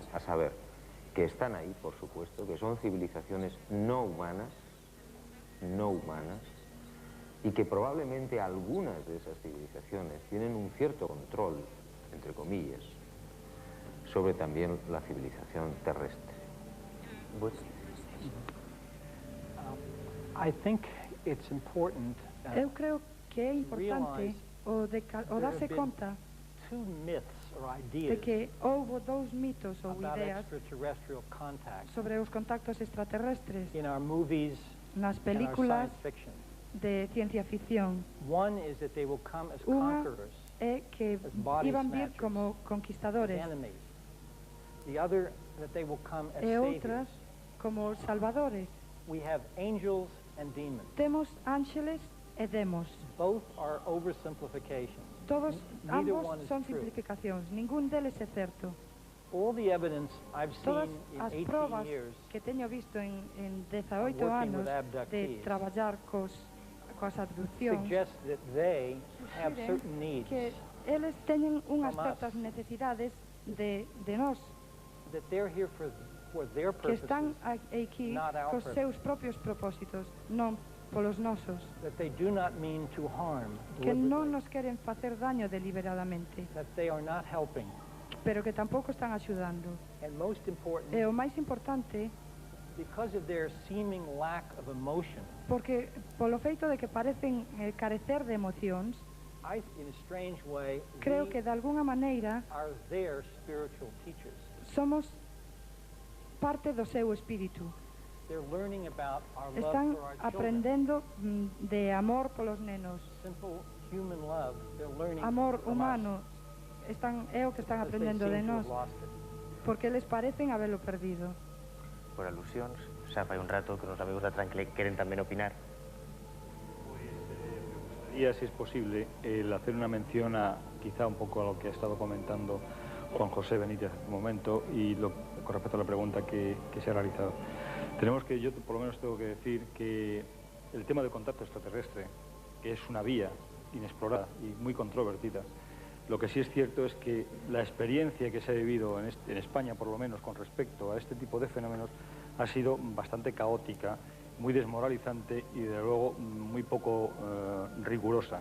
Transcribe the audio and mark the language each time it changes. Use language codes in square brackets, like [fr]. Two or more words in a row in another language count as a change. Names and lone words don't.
[es] A saber, que están ahí, por supuesto, que son civilizaciones no humanas, y que probablemente algunas de esas civilizaciones tienen un cierto control, entre comillas, sobre también la civilización terrestre. [en] I think it's important [gl] Eu creo que é importante o darse conta [en] two myths or [gl] de [en] ideas [gl] que houve dous mitos ou [en] about ideas extraterrestrial contact [gl] sobre os contactos extraterrestres [en] in our movies [gl] nas [en] and our [gl] películas [en] science fiction. [gl] de ciencia ficción. [en] One is that they will come as [gl] Unha [en] conquerors, [gl] é que [en] as body [gl] iban vir [en] snatchers, [gl] como [en] as [gl] conquistadores [en] enemies. The other, that they will come as [gl] e [en] saviors. [gl] outras como salvadores. [en] We have angels and demons. [gl] Temos ángeles e demos. [en] Both are oversimplifications. [gl] Todos, [en] Neither [gl] ambos [en] one is [gl] son [en] true. [gl] simplificacións, ningún deles é certo. [en] All the evidence I've [gl] Todas [en] seen in [gl] as 18 probas [en] years [gl] que teño visto en 18 [en] working [gl] anos [en] with abductees [gl] de traballar coas abduccións [en] suggest that they have [gl] sugiren [en] certain needs [gl] que eles teñen unhas [en] from us. [gl] certas necesidades de nós, [en] that they're here for their [gl] que están [en] purposes, [gl] aquí [en] not our [gl] cos seus propios propósitos, non polos nosos, [en] that they do not mean to harm, [gl] que non [en] deliberately, [gl] nos queren facer daño deliberadamente, [en] that they are not helping. [gl] pero que tampouco están axudando. [en] And most important, [gl] E o máis importante, [en] because of their seeming lack of emotion, [gl] porque polo feito de que parecen carecer de emocións, [en] in a strange way, [gl] creo [en] we [gl] que de alguna maneira [en] are their spiritual teachers. [gl] somos parte do seu espírito. [en] They're learning about our love [gl] Están [en] for our children. [gl] aprendendo de amor polos nenos, [en] Simple human love, they're learning [gl] amor [en] from [gl] humano, [en] us, [gl] é o que están [en] because they [gl] aprendendo [en] seem de to [gl] nós, [en] have lost it. [gl] porque eles parecen habelo perdido. Por alusións, xa fai un rato que os amigos da Tran queren tamén opinar. [es] Y si es posible, el hacer una mención a quizá un poco a lo que ha estado comentando Juan José Benítez hace un momento y con respecto a la pregunta que se ha realizado. Yo por lo menos tengo que decir que el tema del contacto extraterrestre, que es una vía inexplorada y muy controvertida, lo que sí es cierto es que la experiencia que se ha vivido en España, por lo menos con respecto a este tipo de fenómenos, ha sido bastante caótica, muy desmoralizante y, desde luego, muy poco rigurosa.